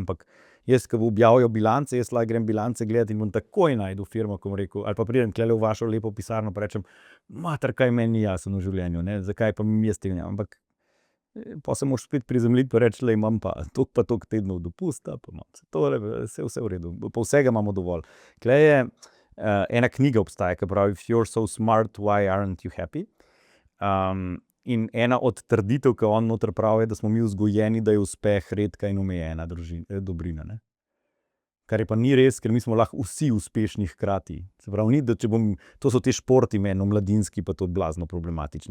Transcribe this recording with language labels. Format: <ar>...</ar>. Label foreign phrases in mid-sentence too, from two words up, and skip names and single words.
<sl>Ampak jaz, ko objavijo bilance, jaz lahko grem bilance gledati in bom takoj najdu firmo, ko bom rekel, ali pa pridem tukaj v vašo lepo pisarno pa rečem, mater, kaj meni ni jasno v življenju, ne? Zakaj pa mi jaz tega ne? Ampak pa se moraš spet prizemljiti pa reči, le imam pa toliko tednov dopusta, pa imam vse v redu, pa vsega imamo dovolj. Tukaj je ena knjiga obstaja, ki pravi</sl> <en>If you're so smart, why aren't you happy?</en> <sl>In ena od trditev, ki on noter pravi, je, da smo mi vzgojeni, da je uspeh redka in omejena dobrina. Ne? Kar je pa ni res, ker mi smo lahko vsi uspešni hkrati. Se pravi, ni, da če to so te športi meni, mladinski, pa to blazno problematični.</sl>